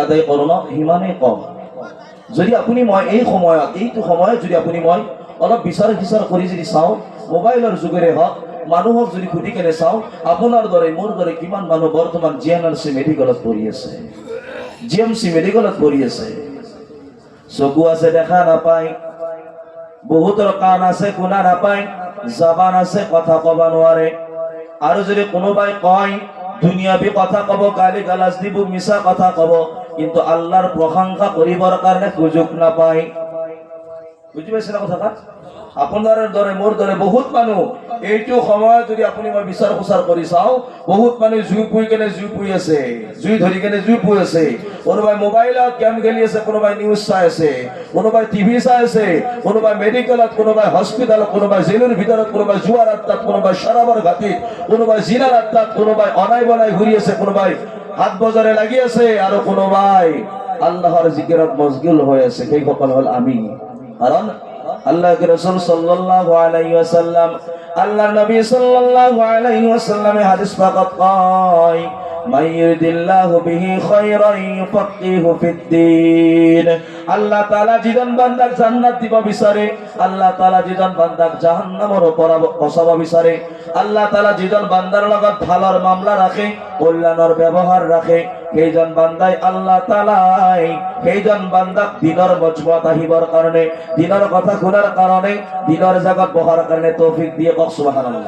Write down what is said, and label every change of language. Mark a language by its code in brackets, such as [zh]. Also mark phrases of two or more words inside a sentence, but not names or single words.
[as] আদায় কৰোঁ ন সিমানেই কম যদি আপুনি মই এই সময়ত এইটো সময়ত যদি আপুনি মই অলপ বিচাৰ খিচাৰ কৰি যদি চাওঁ মোবাইলৰ যোগেৰে হওক মানুহক যদি সুধি কেনে চাওঁ আপোনাৰ দৰে মোৰ দৰে কিমান মানুহ বৰ্তমান জিএনআৰচি মেডিকেলত পঢ়ি আছে জিএমচি মেডিকেলত পঢ়ি আছে চকু আছে দেখা নাপায় বহুতৰ কাণ আছে শুনা নাপায় জবান আছে কথা কব নোৱাৰে আৰু যদি কোনোবাই কয় দুনিয়াবী কথা কব গালি গালাজ দিব মিছা কথা কব কিন্তু আল্লাহৰ প্ৰশংসা কৰিবৰ কাৰণে সুযোগ নাপায় বুজি পাইছে না কথাটা আপোনাৰ দৰে মোৰ দৰে বহুত মানুহ এইটো সময়ত যদি আপুনি মই বিচাৰ খুচাৰ কৰি চাওঁ বহুত মানুহ জুই পুই কেনে জুই পুই আছে জুই ধৰি কেনে জুই পুই আছে কোনোবাই মোবাইলত গেম খেলি আছে কোনোবাই নিউজ চাই আছে কোনোবাই টিভি চাই আছে কোনোবাই মেডিকেলত কোনোবাই হস্পিটালত কোনোবাই জেলৰ ভিতৰত কোনোবাই জুৱাৰ আড্ডাত কোনোবাই শৰাবৰ ঘাটিত কোনোবাই জিনাৰ আড্ডাত কোনোবাই অনাই বনাই ঘূৰি আছে কোনোবাই হাত বজাৰে লাগি আছে আৰু কোনোবাই আল্লাহৰ জিকিৰত মশগুল হৈ আছে সেইসকল হল আমি কাৰণ আল্লাহ রাসূল [ar] صلى الله عليه وسلم [as] আল্লাহ নবী [ar] صلى الله عليه وسلم [as] হাদিস পাক কয় [ar] من يرد الله به خيرا يفقهه في الدين [as] আল্লাহ তাআলা যিজন বান্দাক জান্নাত দিব বিচাৰে আল্লাহ তাআলা যিজন বান্দাক জাহান্নামৰ পৰা বচাব বিচাৰে আল্লাহ তাআলা যিজন বান্দাৰ লগত ভালৰ মামলা ৰাখে কল্যাণৰ ব্যৱহাৰ ৰাখে সেইজন বান্দাই আল্লাহ তাআলাই সেইজন বান্দাক দিনৰ মজবুত আহিবৰ কাৰণে দিনৰ কথা শুনাৰ কাৰণে দিনৰ জগত বহাৰ কাৰণে তৌফিক দিয়ে কওক সুবহানাল্লাহ